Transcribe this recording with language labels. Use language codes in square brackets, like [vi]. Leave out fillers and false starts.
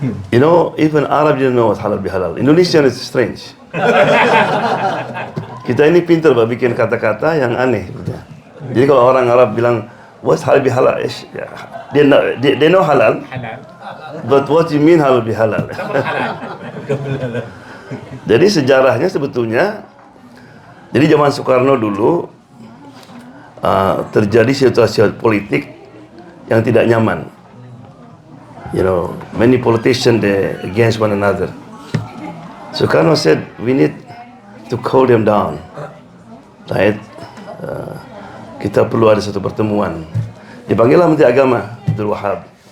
[en] You know, even Arab didn't know what halal bihalal. Indonesian is strange. [id] Kita ini pintar bikin kata-kata yang aneh. Jadi kalau orang Arab bilang [en] what's halal bihalal, they know halal, [id] Halal. [en] but what you mean halal bihalal? [id] Jadi sejarahnya sebetulnya, jadi zaman Soekarno dulu terjadi situasi politik yang tidak nyaman. [en] You know, many politicians they against one another. Soekarno said we need to cool them down, right? [id] Kita perlu ada satu pertemuan. Dipanggillah Menteri Agama Abdul Wahab.